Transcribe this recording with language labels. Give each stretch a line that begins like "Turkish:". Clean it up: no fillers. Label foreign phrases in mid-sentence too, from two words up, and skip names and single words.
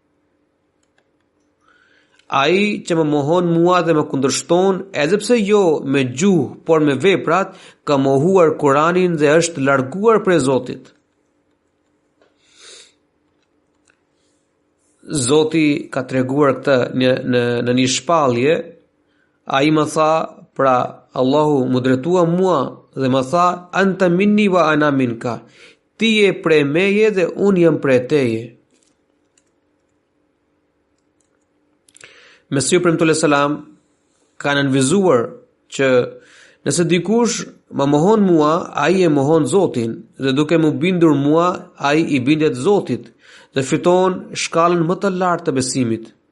Albanian: Ai që më mohon mua dhe më kundërshton, edhe pse jo me gjuhë, por me veprat, ka mohuar Kuranin dhe është larguar prej Zotit. Zoti ka treguar këtë në një shpallje. Ai më tha, pra Allahu më drejtua mua dhe më tha
Arabic: أنت مني وأنا منك.
Albanian: Ti je prej meje dhe unë jam prej teje. Mesihu premtuar selam ka nënvizuar që nëse dikush më mohon mua, ai e mohon Zotin, dhe duke më bindur mua, ai i bindet Zotit dhe fiton shkallën më të lartë të besimit.